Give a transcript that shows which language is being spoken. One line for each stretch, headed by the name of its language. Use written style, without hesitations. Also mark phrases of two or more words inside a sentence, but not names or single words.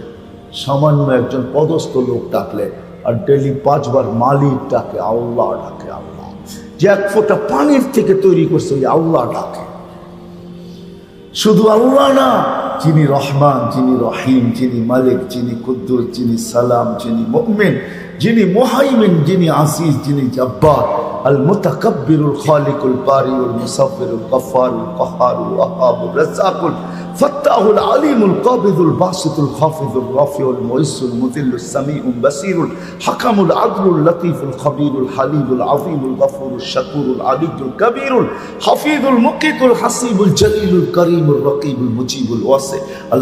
Bangla: সামান্য একজন পদস্থ লোক ডাকলে, আর ডেলি 5 বার মালিক ডাকে, আল্লাহ ডাকে, আল্লাহ। যে এক ফোঁটা পানির থেকে তৈরি করছে ওই আল্লাহ ডাকে। শুধু আল্লাহ না, যিনি রহমান, যিনি রহিম, যিনি মালিক, যিনি কুদ্দুস, যিনি সালাম, যিনি মুমিন, যিনি মুহাইমিন, যিনি আসিস, যিনি জব্বার,
Arabic: المتكبر الخالق البارئ المصور الغفار القهار الوهاب الرزاق الفتاح العليم القابض الباسط الخافض الرافع المعز المذل السميع البصير الحكم العدل اللطيف الخبير الحليم العظيم الغفور الشكور العلي الكبير الحفيظ المقيت الحسيب الجليل الكريم الرقيب المجيب الواسع ال